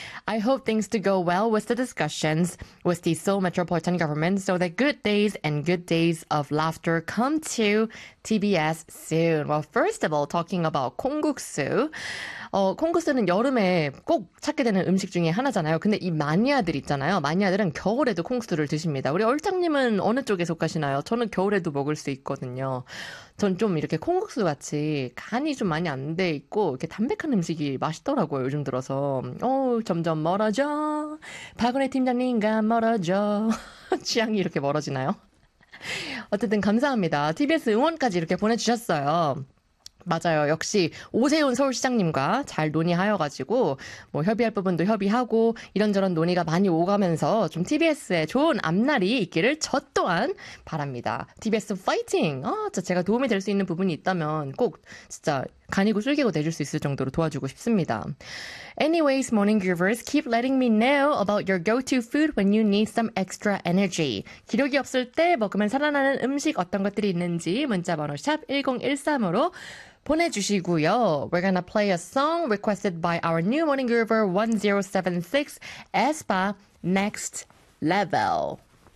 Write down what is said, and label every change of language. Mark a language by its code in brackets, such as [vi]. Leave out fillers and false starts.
[en] I hope things to go well with the discussions with the Seoul Metropolitan Government so that good days and good days of laughter come to TBS soon. Well, first of all, talking about 콩국수. [ko] 콩국수는 여름에 꼭 찾게 되는 음식 중에 하나잖아요. 근데 이 마니아들 있잖아요. 마니아들은 겨울에도 콩국수를 드십니다. 우리 얼짱님은 어느 쪽에 속하시나요? 저는 겨울에도 먹을 수 있거든요. 전좀 이렇게 콩국수 같이 간이 좀 많이 안돼 있고, 이렇게 담백한 음식이 맛있더라고요, 요즘 들어서. 점점 멀어져. 박원혜 팀장님과 멀어져. 취향이 이렇게 멀어지나요? 어쨌든 감사합니다. TBS 응원까지 이렇게 보내주셨어요. 맞아요. 역시 오세훈 서울시장님과 잘 논의하여가지고 뭐 협의할 부분도 협의하고 이런저런 논의가 많이 오가면서 좀 TBS에 좋은 앞날이 있기를 저 또한 바랍니다. TBS 파이팅! 제가 도움이 될수 있는 부분이 있다면 꼭 진짜 간이고 쫄깃하고 내줄 수 있을 정도로 도와주고 싶습니다. [en] Anyways, morning givers, keep letting me know about your go-to food when you need some extra energy. [ko] 기력이 없을 때 먹으면 살아나는 음식 어떤 것들이 있는지 문자번호 샵 1013으로 보내주시고요. [en] We're gonna play a song requested by our new morning groover 1076, Aespa, Next Level.